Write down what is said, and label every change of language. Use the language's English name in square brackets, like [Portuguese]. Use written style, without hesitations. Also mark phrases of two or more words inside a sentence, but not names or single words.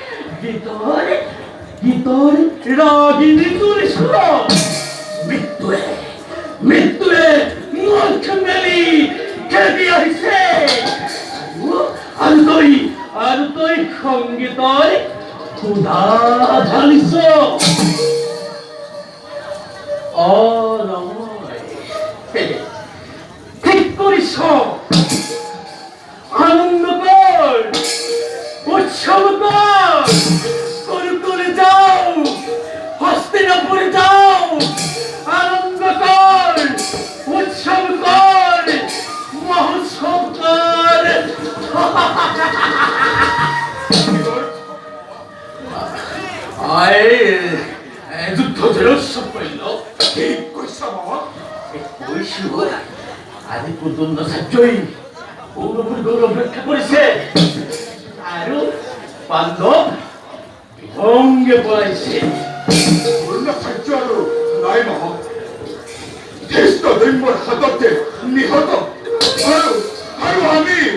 [Assamese] গীতরে রাগিনী তুলি শুন মৃত্যুয়ে মুখ মেলি খেদি আহিছে আৰু তই সংগীতৰ ক্ষুধা ঢালিছ নহয় ঠিক কৰিছ আনন্দ কৰ [Bangla] উৎসৱ করে যাও হস্তিনাপুরে যাও আনন্দ কর উৎসব কর মহোৎসব কর [Assamese] যুদ্ধ জয়োৎসৱ কৰিল ঠিক কৈছ বাবা কৈছো আজি পৰ্যন্ত ছাত্ৰই গৌৰৱৰ গৌৰৱ ৰক্ষা কৰিছে আৰু পাণ্ডৱ ভংগে পলাইছে অন্য সাহায্য আৰু নাই নহয় ধৃষ্ট দৈম্যৰ হাততে নিহত আৰু আমি